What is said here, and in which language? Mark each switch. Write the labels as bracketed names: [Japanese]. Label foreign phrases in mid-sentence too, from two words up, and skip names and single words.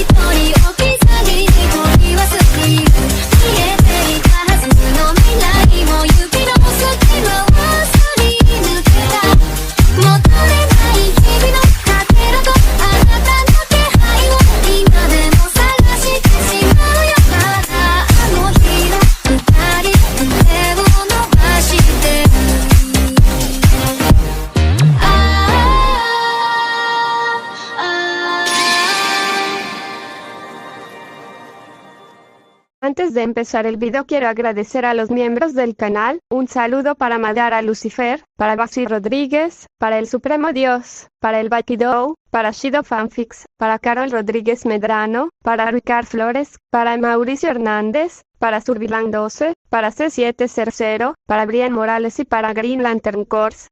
[Japanese] 人置き去りに取り忘れる見えていたはずの未来も指の隙間をすり抜けた戻れない日々のかけらとあなたの気配を今でも探してしまうよまだあの日の二人腕を伸ばしてる [Spanish] Antes de empezar el video quiero agradecer a los miembros del canal, un saludo para Madara Lucifer, para Basi Rodríguez, para el Supremo Dios, para el Bakido, para Shido Fanfics, para Carol Rodríguez Medrano, para Ricard Flores, para Mauricio Hernández, para Survilan 12, para C700, para Brian Morales y para Green Lantern Corps.